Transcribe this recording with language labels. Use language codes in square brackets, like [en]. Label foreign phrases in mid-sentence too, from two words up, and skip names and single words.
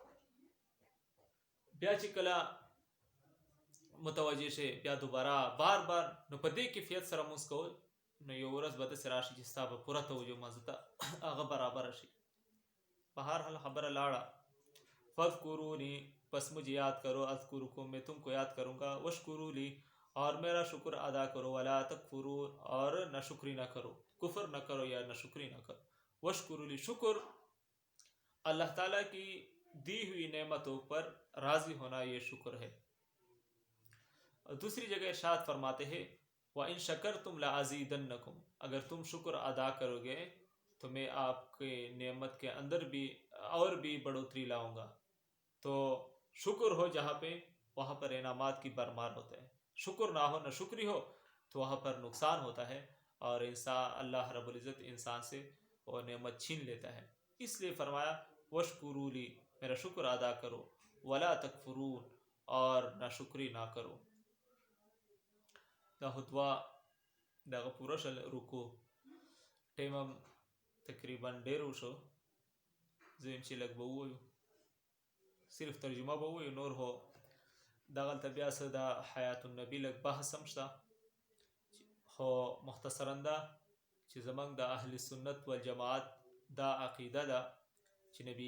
[ps] بیا چې کله متوجه شي بیا دوباره بار بار، نو په دې کیفیت سره مونځ کول، نو یو ورځ به داسې راشي چې ستا به پوره توجه مانځه ته هغه برابره شي. په هر حال خبره لاړه، [ur] فاذکرونی پس مجھے یاد کرو، اذکرکم میں تم کو یاد کروں گا، [ar] واشکروا لی [ur] اور میرا شکر ادا کرو، [ar] ولا تکفرون [ur] اور نہ شکری نہ کرو، کفر نہ کرو یا نہ شکری نہ کرو. [ar] واشکروا لی [ur] شکر اللہ تعالیٰ کی دی ہوئی نعمتوں پر راضی ہونا یہ شکر ہے. اور دوسری جگہ ارشاد فرماتے ہیں [ar] وَإِن شَكَرْتُمْ لَأَزِيدَنَّكُمْ، [ur] اگر تم شکر ادا کرو گے تو میں آپ کے نعمت کے اندر بھی اور بھی بڑھوتری لاؤں گا. تو شکر ہو جہاں پہ وہاں پر انعامات کی بھرمار ہوتا ہے، شکر نہ ہو نہ شکری ہو تو وہاں پر نقصان ہوتا ہے، اور انسان اللہ رب العزت انسان سے وہ نعمت چھین لیتا ہے. اس لیے فرمایا [ar] واشکروا لی، [ur] میرا شکر ادا کرو، [ar] ولا تکفرون [ur] اور نہ شکری نہ کرو. [ps] دا خطبہ دغه پوره شل رکو ټایم هم تقریبا ډېر وشو، زه یم چې لږ به ووایو، صرف ترجمه به ووایو، نور هو دغلته بیا څه د حیات النبي لږ بحث هم شته، خو مختصرا دا چې زموږ د اهل سنت والجماعت دا عقیده ده چې نبی